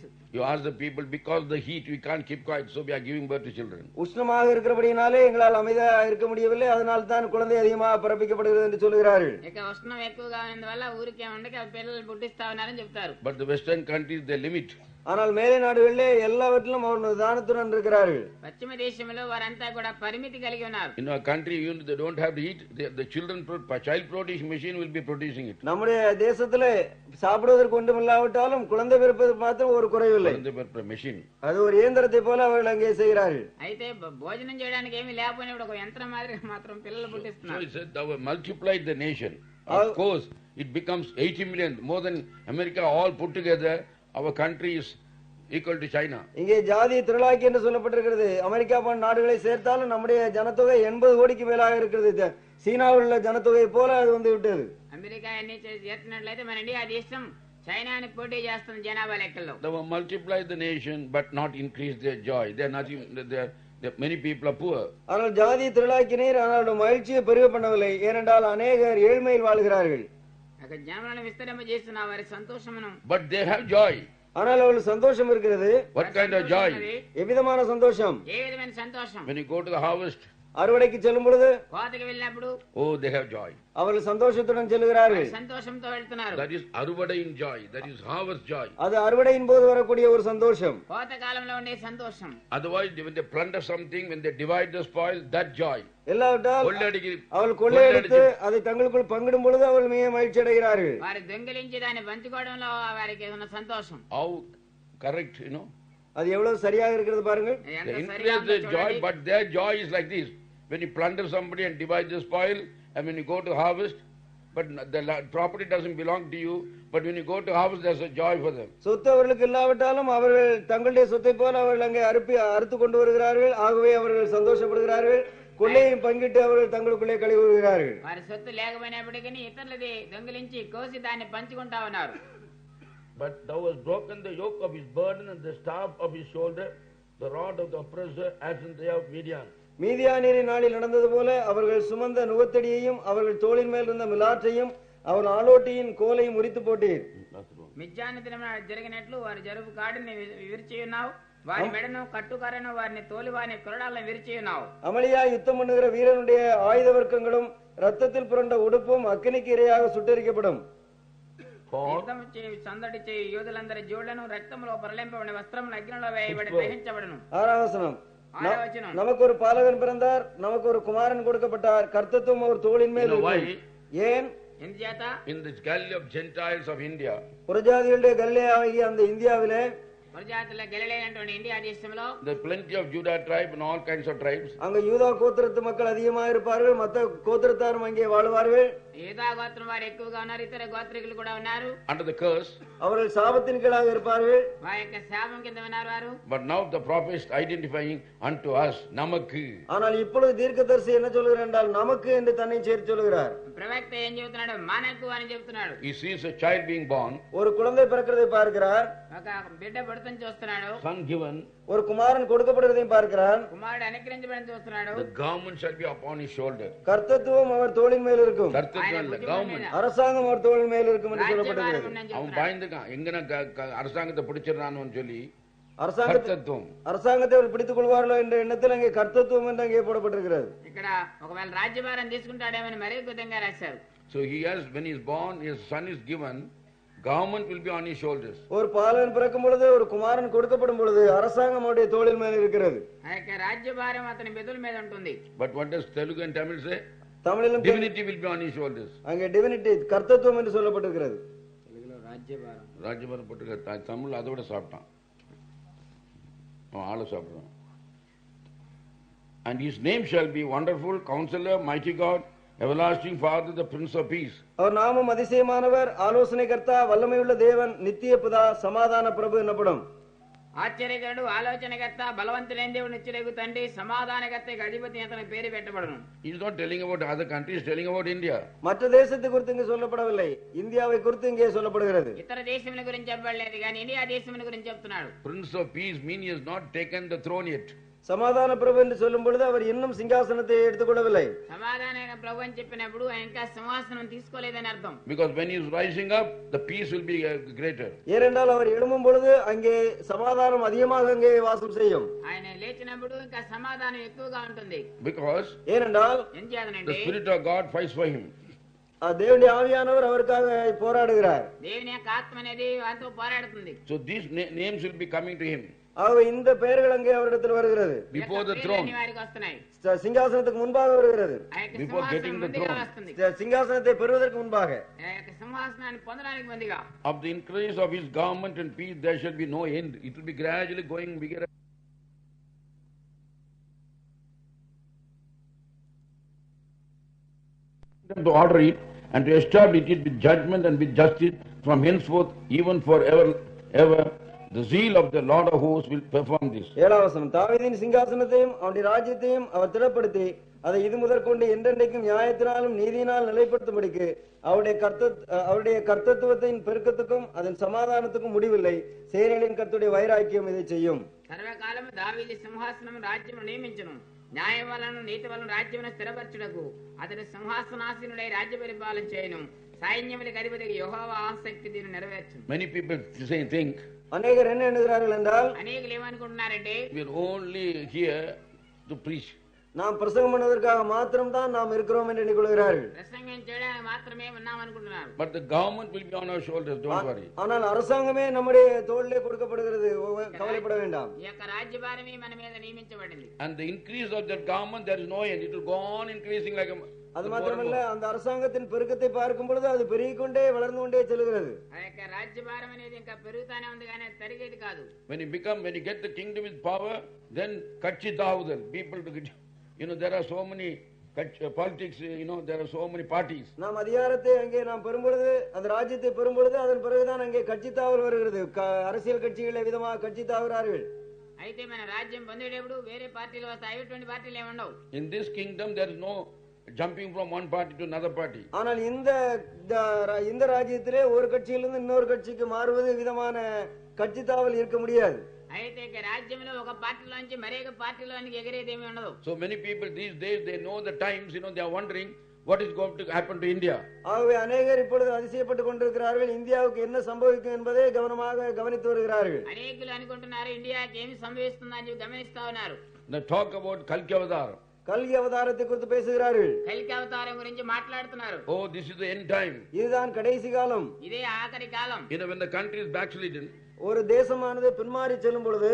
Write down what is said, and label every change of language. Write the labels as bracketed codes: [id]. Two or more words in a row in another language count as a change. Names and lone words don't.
[en] You ask the people, because of the heat we can't keep quiet, so we are giving birth to children. [ta] உஷ்ணமாக இருக்கிறபடினாலே எங்களால் அமைதியாக இருக்க முடியவில்லை, அதனால் தான் குழந்தை அதிகமாக பிறப்பிக்கப்படுகிறது என்று சொல்கிறார்கள். [te] ఇక ఉష్ణం ఎక్కువగా ఉన్నందువల్ల ఊరికే ఉండక పిల్లలు పుట్టిస్తా ఉన్నారని చెప్తారు. [en] But the Western countries, they limit. [ta] ஆனால் மேலை நாடுகளிலே எல்லாவற்றிலும் அவர்கள் நிதானத்துடன் இருக்கிறார்கள். [te] పశ్చిమ దేశంలో వారంతా కూడా పరిమితి కలిగి ఉన్నారు. [en] In our country, even if they don't have to eat, the child production machine will be producing it. [ta] நம்முடைய தேசத்திலே சாப்பிடுவதற்கு ஒன்றும் இல்லாவிட்டாலும் குழந்தை பிறப்பதற்கு மாத்திரம் ஒரு குறைவில்லை. [en] Machine. [ta] அது ஒரு இயந்திரத்தை போல அவர்கள் அங்கே செய்கிறார்கள். [te] అయితే భోజనం చేయడానికి ఏమీ లేకపోయినా ఒక యంత్రం మాదిరి మాత్రం పిల్లలు పుట్టిస్తున్నారు. [en] So he said, thou have multiplied the nation. Of course, it becomes 80 million, more than America all put together. Our country is equal to China. [ta] இங்கே ஜாதி திரளாக்கி என்று சொல்லப்பட்டிருக்கிறது. அமெரிக்கா போன்ற நாடுகளை சேர்த்தாலும் நம்முடைய ஜனத்தொகை 80 கோடிக்கு மேலாக இருக்கிறது. சீனாவில் உள்ள ஜனத்தொகை போல அது வந்து விட்டது. [te] అమెరికా అన్ని చేర్చినట్లయితే మన ఇండియా దేశం చైనాని పోటీ చేస్తుంది జనాభా లెక్కల్లో. [en] They have multiplied the nation but not increased their joy. Many people are poor. [ta] ஆனால் ஜாதி திரளாக்கினீர், ஆனால் மகிழ்ச்சியை பெருக பண்ணவில்லை. ஏனென்றால் அநேகர் ஏழ்மையில் வாழ்கிறார்கள். [te] అక్కడ జ్ఞానాలను విస్తరింప చేస్తున్న వారి సంతోషమును. [en] But they have joy. [ta] ஆனால் அவர்களுக்கு சந்தோஷம் இருக்கிறது. [en] What kind of joy? [ta] எவ்விதமான சந்தோஷம்? [te] ఏ విధమైన సంతోషం? [en] When you go to the harvest, [ta] அறுவடைக்கு செல்லும் பொழுது, [te] కోతకి వెళ్ళినప్పుడు, [en] oh, they have joy. [ta] அவர்கள் சந்தோஷத்துடன் செல்கிறார்கள். [te] సంతోషంతో వెళ్తున్నారు. [en] That is aruvadain joy. That is harvest joy. [ta] அது அறுவடையின் போது வரக்கூடிய ஒரு சந்தோஷம். [te] కోత కాలంలో ఉండే సంతోషం. [en] Otherwise, when they plunder something, when they divide the spoil, that joy. [ta] எல்லாவற்றால் அவர்கள் கொள்ளையடித்து அதை தங்களுக்குள் பங்கிடும் பொழுது அவர்கள் மிக மகிழ்ச்சி அடைகிறார்கள். [te] వారి దొంగిలించి దాన్ని పంచుకోవడంలో వారికి ఉన్న సంతోషం. [en] How correct, [ta] அது எவ்வளவு சரியாக இருக்கிறது பாருங்கள். [en] They increase their joy, but their joy is like this. When you plunder somebody and divide the spoil, and when you go to harvest, but the property doesn't belong to you, but when you go to harvest, there's a joy for them. [ta] சொத்து அவர்களுக்கு இல்லாவிட்டாலும் அவர்கள் தங்களுடைய சொத்தை போல அவர்கள் அங்கே அறுத்து கொண்டு வருகிறார்கள். ஆகவே அவர்கள் சந்தோஷப்படுகிறார்கள். கொள்ளையும் பங்கிட்டு அவர்கள் தங்களுக்குள்ளே கழிவுகிறார்கள். [te] వారి సొత్తు లేకపోయినప్పటికీ ఇతరులది దొంగిలించి కోసి దాన్ని పంచుకుంటా ఉన్నారు. [en] But thou hast broken the yoke of his burden and the staff of his shoulder, the rod of the oppressor, as in the day of Midian. [ta] மீதியானியரின் நாளில் நடந்தது போல அவர்கள் சுமந்த நுகத்தடியையும் அவர்கள் தோளின் மேல் இருந்த மிலாற்றையும் அவர் ஆலோட்டியின் கோலையும் முறித்து போட்டீர். [te] మిజ్జాని దినమున జరిగినట్లు వారి జరుపు కాడిని విరిచి ఉన్నావు, వారి మెడను కట్టుకరను వారిని తోలి వారిని కొరడాలను విరిచి ఉన్నావు. [ta] அமளியா யுத்தம் பண்ணுகிற வீரனுடைய ஆயுத வர்க்கங்களும் ரத்தத்தில் புரண்ட உடுப்பும் அக்கினிக்கு இரையாக சுட்டெரிக்கப்படும். [te] యుద్ధం చేయి సందడి చేయి యోధులందరి జోళ్లను రక్తంలో పరలింపబడిన వస్త్రములు అగ్నిలో వేయబడి దహించబడును. 6వ వచనం. [ta] நமக்கு ஒரு பாலகன் பிறந்தார், நமக்கு ஒரு குமாரன் கொடுக்கப்பட்டார், கர்த்தத்துவம் அவர் தோளின் மேல் இருக்கும். ஏன்? [en] In this Galilee of Gentiles of India, [ta] புறஜாதிகளுடைய கலிலேயாகிய அந்த இந்தியாவிலே, புறஜாதில கலிலேயன்டோட இந்தியா தேசம்లో, [en] there are plenty of Judah tribe and all kinds of tribes. [ta] அங்க யூதா கோத்திரத்து மக்கள் அதிகமாக இருப்பார்கள், மற்ற கோத்திரத்தாரும் அங்கே வாழ்வார்கள். [te] యూదా గోత్రం వారు ఎక్కువగా ఉన్నారు, ఇతర గోత్రికులు కూడా ఉన్నారు. [en] Under the curse, [ta] அவர்கள் சாபத்தின் கீழாக இருப்பார்கள். [te] వారి యొక్క శాపం కింద ఉన్నారు వారు. [en] But now the prophet is identifying unto us, [ta] namakku. ஆனால் இப்பொழுது தீர்க்கதரிசி என்ன சொல்கிறார் என்றால் நமக்கு என்று தன்னை சேர்த்து சொல்கிறார். [te] ప్రవక్త ఏం చెబుతున్నాడు? మనకు అని చెప్తున్నాడు. [en] He sees a child being born, [ta] ஒரு குழந்தை பிறக்கிறதை பார்க்கிறார். [te] ఒక బిడ్డ పుడతని చూస్తున్నాడు. [en] son given, [ta] ஒரு குமாரன் கொடுக்கப்படுவதையும் பார்க்கிறார். [te] కుమారుడు అనుగ్రహించబడని చూస్తున్నాడు. [en] the government shall be upon his shoulder. [ta] கர்த்தத்துவம் அவர் தோளின் மேல் இருக்கும். [en] government, [ta] அரசாங்கம் அவர் தோளின் மேல் இருக்கும் என்று சொல்லப்பட்டிருக்கிறது. அவன் பயந்துக்கான், எங்கன அரசாங்கத்தை பிடிச்சிடறான்னு சொல்லி. அரசாங்கத்தை அவர் பிடித்துக் கொள்வார்களோ என்ற எண்ணத்தில் அங்கே கர்த்தத்துவம் என்று அங்கே போடப்பட்டிருக்கிறது. [te] ఇక్కడ ఒకవేళ రాజ్యభారం తీసుకుంటాడేమని మరీ విధంగా రాశారు. [en] So he has, when he is born, his son is given, government will be on his shoulders. [ta] ஒரு பாலகன் பிறக்கும் பொழுது, ஒரு குமாரன் கொடுக்கப்படும் பொழுது அரசாங்கம் அவருடைய தோளின் மேல் இருக்கிறது. [te] ఆ యొక్క రాజ్యభారం అతని బెదుల మీద ఉంటుంది. [en] But what does Telugu and Tamil say? [ta] தமிழிலும் [en] divinity will be on his shoulders. [ta] அங்கே டிவினிட்டி கர்த்தத்துவம் என்று சொல்லப்பட்டிருக்கிறது. [te] తెలుగులో [ta] ராஜ்யபாரம் போட்டு தமிழ் அதோட சாப்பிட்டான், ஆளை சாப்பிடுறான். [en] And his name shall be Wonderful Counselor, Mighty God, Everlasting Father, the Prince of Peace. [ta] அவர் நாமம் அதிசயமானவர், ஆலோசனை கர்த்தா, வல்லமையுள்ள தேவன், நித்திய பிதா, சமாதான பிரபு எனப்படும். [te] ఆశ్చర్యకరుడు, ఆలోచనకర్త, బలవంతుడైన దేవుడు, నిత్యుడగు తండ్రి, సమాధానకర్తకు అధిపతి అతని పేరు పెట్టబడును. [en] He is not telling about other countries, telling about India. [ta] மற்ற தேசத்தை குறித்து இங்கே சொல்லப்படவில்லை, இந்தியாவை குறித்து இங்கே சொல்லப்படுகிறது. [te] ఇతర దేశముల గురించి చెప్పబడలేదు, కానీ ఇండియా దేశముల గురించి చెప్తున్నాడు. [en] Prince of Peace means he has not taken the throne yet. [te] సమాధాన ప్రభు [ta] என்று சொல்லும் பொழுது அவர் இன்னும் சிங்காசனத்தை எடுத்துக்கொள்ளவில்லை. [te] సమాధాన ప్రభు అని చెప్పినప్పుడు ఆయన ఇంకా సింహాసనం తీసుకోలేదని అర్థం. [en] Because when he is rising up, the peace will be greater. [ta] ஏனென்றால் அவர் எழும்பும் பொழுது அங்கே சமாதானம் அதிகமாக அங்கே வாசம் செய்யும். [te] ఆయన లేచినప్పుడు ఇంకా సమాధానం ఎక్కువగా ఉంటుంది. [en] Because [ta] ஏனென்றால் [te] ఏం [en] the [te] చేయాలంటే [en] Spirit of God fights for him. [ta] தேவனுடைய ஆவியானவர் அவருக்காக போராடுகிறார். [te] దేవుని యొక్క ఆత్మ అనేది వారితో పోరాడుతుంది. [en] So these names will be coming to him. [ta] ஆகவே இந்த பெயர்கள் அங்கே அவரிடத்தில் வருகிறது. [en] Before the throne. [te] వారికి వస్తున్నాయి. [ta] సింహాసనத்துக்கு முன்பாக வருகிறது. [te] ఆ యొక్క [en] Before getting [te] సింహాసనం [en] the [te] ముందుగా [en] throne. [te] వస్తుంది. [ta] సింహాసనத்தை பெறுவதற்கு முன்பாக [te] ఆ యొక్క సింహాసనాన్ని పొందడానికి ముందుగా [en] Of the increase of his government and peace, there shall be no end. It will be gradually going bigger. To order it and to establish it with judgment and with justice from henceforth, even forever, ever. The zeal of the Lord of hosts will perform this. [ta] 7ஆம் வசனம் தாவீதின் சிங்காசனத்தையும் அவருடைய ராஜ்யத்தையும் அவர் திடப்படுத்தி அதை இது முதற்கொண்டு என்றென்றைக்கும் நியாயத்தினாலும் நீதியினால் நிலைப்படுத்தும்படிக்கு அவருடைய கர்த்தத்துவத்தின் பெருக்கத்துக்கும் அதன் சமாதானத்துக்கும் முடிவில்லை. சேனைகளின் கர்த்தருடைய வைராக்கியம் இதை செய்யும். [te] సర్వకాలము దావీదు సింహాసనము రాజ్యమును నియమించును. న్యాయం వలన నీతి వలన రాజ్యమును స్థిరపరచుటకు అతడు సింహాసనాసీనుడై రాజ్య పరిపాలన చేయను. సైన్యములకు అధిపతికి యెహోవా ఆసక్తి దీన్ని నెరవేర్చును. [en] Many people think [ta] அநேகர் என்ன எண்ணுகிறார்கள் என்றால் [te] అనేకులు ఏమనుకుంటున్నారంటే [en] we are only here to preach. [ta] நாம் பிரசங்கம் பண்ணுவதற்காக மாத்திரம் தான் நாம் இருக்கிறோம் என்று எண்ணிக்கொள்கிறார்கள். [te] ప్రసంగం చేయడానికి మాత్రమే ఉన్నాం అనుకుంటున్నారు. [en] But the government will be on our shoulders, don't worry. [ta] ஆனால் அரசாங்கமே நம்முடைய தோளிலே கொடுக்கப்படுகிறது, கவலைப்பட வேண்டாம். [te] ఈ యొక్క రాజ్యభారమే మన మీద నియమించబడింది. [en] And the increase of that government, there is no end. It will go on increasing like a... [ta] அது மாத்திரமல்ல, அந்த அரசாங்கத்தின் பெருக்கத்தை பார்க்கும் பொழுது அது பெருகிக்கொண்டே வளர்ந்து கொண்டே செல்கிறது. [te] ఆ యొక్క రాజ్యభారం అనేది ఇంకా పెరుగుతానే ఉంది కానీ అది తరిగేది కాదు. [en] When you get the kingdom with power, then [ta] கட்சி தாவுதல், [en] people to get, there are so many politics, there are so many parties. [ta] நாம் அதிகாரத்தை அங்கே நாம் பெறும்பொழுது, அந்த ராஜ்யத்தை பெறும்பொழுது அதன் பிறகுதான் அங்கே கட்சி தாவல் வருகிறது. அரசியல் கட்சிகளை விதமாக கட்சி தாவுகிறார்கள். [te] అయితే మన రాజ్యం పొందేటప్పుడు వేరే పార్టీలు వస్తాయి, అటువంటి పార్టీలు ఏమి ఉండవు. [en] In this kingdom there is no jumping from one party to another party. [ta] ஆனால் இந்த ராஜ்யத்திலே ஒரு கட்சியிலிருந்து இன்னொரு கட்சிக்கு மாறுவது விதமான கட்சி தாவல் இருக்க முடியாது. [te] అయితే రాజ్యంలో ఒక పార్టీలోంచి మరొక పార్టీలోనికి ఎగిరేది ఏమీ ఉండదు. [en] So many people these days, they know the times, they are wondering what is going to happen to India. [ta] ஆகவே அநேகர் இப்பொழுது அதிசயப்பட்டுக் கொண்டிருக்கிறார்கள். இந்தியாவுக்கு என்ன சம்பவிக்கும் என்பதை கவனமாக கவனித்து வருகிறார்கள். [te] అనేకులు అనుకుంటున్నారు ఇండియాకి ఏమి సంభవిస్తుందని గమనిస్తా ఉన్నారు. [en] They talk about Kalki Avatar. [ta] கல்கி அவதாரத்தை குறித்து பேசுகிறார்கள். [te] కలికి అవతారం గురించి మాట్లాడుతున్నారు. [en] Oh, this is the end time. [ta] இதுதான் கடைசி காலம். [te] ఇదే ఆఖరి కాలం. [en] When the country is backslidden, [ta] ஒரு தேசமானது பின்மாறி செல்லும் பொழுது,